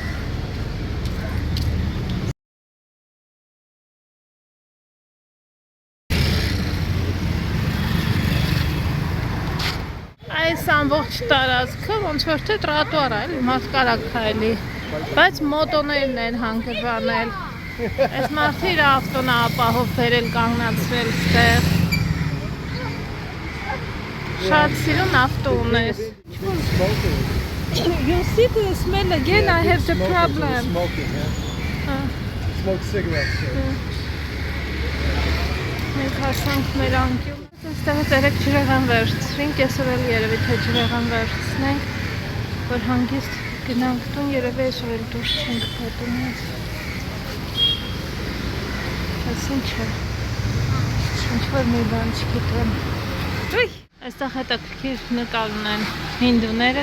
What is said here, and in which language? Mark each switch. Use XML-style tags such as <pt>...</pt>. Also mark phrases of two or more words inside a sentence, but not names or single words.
<hy>այս ամբողջ տարածքը ոնց որ թե տրոտուար է, էլի մարդ կարա քայլի, բայց մոտոներն են հանգրվանել։ Այս մարդը իր ավտոն է ապահով բերել կանգնացրել ստեղ։ Շատ սիրուն ավտո ունես։</hy> <en>You see the smell again, I have the problem. Smoking, yeah. Smoke cigarettes.</en> <hy>Մենք հասանք մեր անկյուն։ Այստեղից երեք ջրեղան վերցրինք, այսօր էլ երևի թե ջրեղան վերցնենք, որ հանգիստ գնանք տուն, երևի այսօր էլ դուրս չենք գա տնից։ Այս ինչ է, ինչ-որ մի բան չգիտեմ։ Այստեղ հետաքրքիր նկար ունեն հինդուները,</hy>